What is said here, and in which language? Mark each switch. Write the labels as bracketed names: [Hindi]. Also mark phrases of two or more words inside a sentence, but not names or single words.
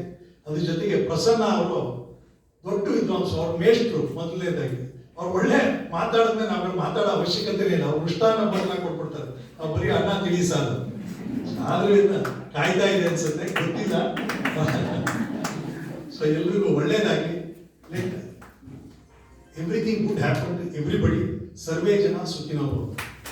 [Kannada] ಅದ್ರ ಜೊತೆಗೆ ಪ್ರಸನ್ನ ಅವರು ದೊಡ್ಡ ವಿದ್ವಾಂಸ, ಅವ್ರ ಮೇಷ್ಟ್ರು ಮೊದಲನೇದಾಗಿ. ಅವ್ರು ಒಳ್ಳೆ ಮಾತಾಡಿದ್ಮೇಲೆ ನಾವೆಲ್ಲ ಮಾತಾಡೋ ಅವಶ್ಯಕತೆ ಇಲ್ಲ. ಅವ್ರು ಮೃಷ್ಟಾನ್ನ ಬದಲ ಕೊಟ್ಬಿಡ್ತಾರೆ. ನಾವು ಬರೀ ಅನ್ನ ತಿಳಿ ಸಾಲು. ಆದ್ರಿಂದ ಕಾಯ್ತಾ ಇದೆ ಅನ್ಸುತ್ತೆ, ಗೊತ್ತಿಲ್ಲ. ಸೊ ಎಲ್ರಿಗೂ ಒಳ್ಳೇದಾಗಿ. [English] Everything good happen to everybody. [Sanskrit] ಸರ್ವೇ ಜನ ಸುಖಿನೋ ಭವಂತು.